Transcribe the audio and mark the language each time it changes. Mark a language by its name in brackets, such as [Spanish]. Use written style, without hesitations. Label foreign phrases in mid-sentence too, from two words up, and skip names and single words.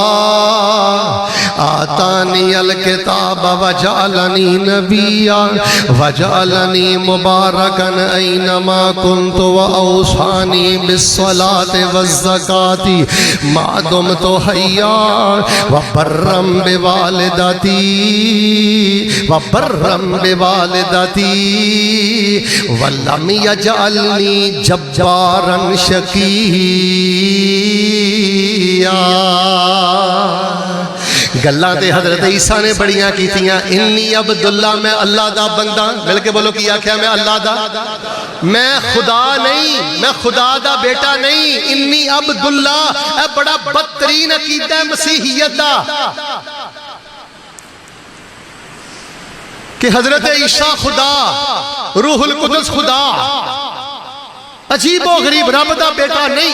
[Arabic] آتاني الكتاب وجعلني نبيا وجعلني مباركا أينما كنت وأوصاني بالصلاة والزكاة ما دمت حيا وبرا بوالدتي ولم يجعلني جبارا شقيا. [Punjabi] ਗੱਲਾਂ ਤੇ ਹਜ਼ਰਤ ਈਸਾ ਨੇ ਬੜੀਆਂ ਕੀਤੀਆਂ। [Arabic] إني عبدالله [Punjabi] ਮੈਂ ਅੱਲਾਹ ਦਾ ਬੰਦਾ, ਮਿਲ ਕੇ ਬੋਲੋ ਕੀ ਆਖਿਆ ਮੈਂ ਅੱਲਾਹ ਦਾ, ਮੈਂ ਖ਼ੁਦਾ ਨਹੀਂ, ਮੈਂ ਖ਼ੁਦਾ ਦਾ ਬੇਟਾ ਨਹੀਂ। [Arabic] إني عبدالله [Punjabi] ਏ ਬੜਾ ਬਦਤਰੀਨ ਅਕੀਦਾ ਹੈ ਮਸੀਹੀਅਤ ਦਾ ਕਿ ਹਜ਼ਰਤ ਈਸਾ ਖ਼ੁਦਾ, ਰੂਹੁਲ ਕੁਦਸ ਖ਼ੁਦਾ, ਅਜੀਬ ਔਰ ਗ਼ਰੀਬ ਰੱਬ ਦਾ ਬੇਟਾ ਨਹੀਂ।